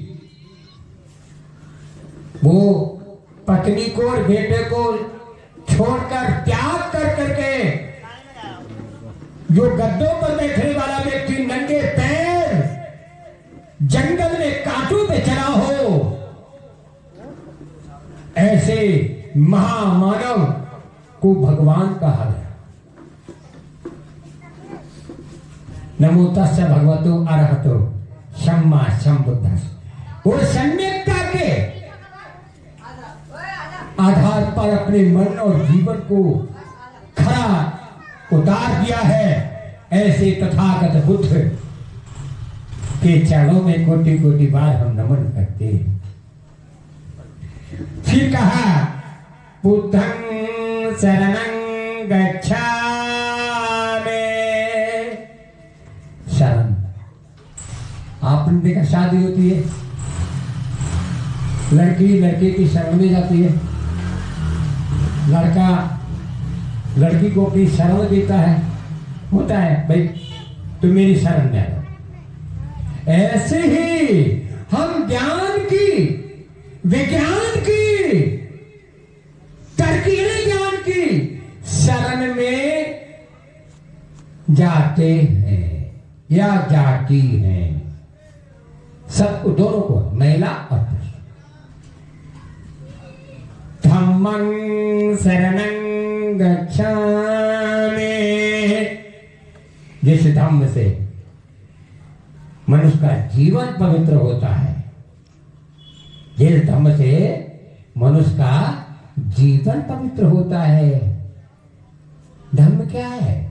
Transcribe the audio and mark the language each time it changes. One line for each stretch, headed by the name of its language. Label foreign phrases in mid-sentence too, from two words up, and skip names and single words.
Hindi: वो पत्नी को और बेटे को छोड़कर, त्याग कर करके, जो गद्दों पर बैठने वाला व्यक्ति नंगे पैर जंगल में कांटों पे चला हो, ऐसे महामानव को भगवान कहा गया।
Pali: नमो तस्य भगवतो अरहतो सम्मा संबुद्धस्य।
Hindi: वो सम्यक्ता के आधार पर अपने मन और जीवन को खरा उतार दिया है। ऐसे तथागत बुद्ध के चरणों में कोटि कोटि बार हम नमन करते हैं। फिर कहा,
Pali: बुद्धं शरणं गच्छामि।
Hindi: शरण, आपने देखा शादी होती है, लड़की लड़के की शरण में जाती है, लड़का लड़की को अपनी शरण देता है, होता है भाई तुम मेरी शरण में आओ। ऐसे ही हम ज्ञान की, विज्ञान की, तरकीबे ज्ञान की शरण में जाते हैं या जाती हैं, सब दोनों को, महिला और पुरुष।
Pali: धम्मं शरणं गच्छामि।
Hindi: जिस धम्म से मनुष्य का जीवन पवित्र होता है, जिस धम्म से मनुष्य का जीवन पवित्र होता है। धम्म क्या है?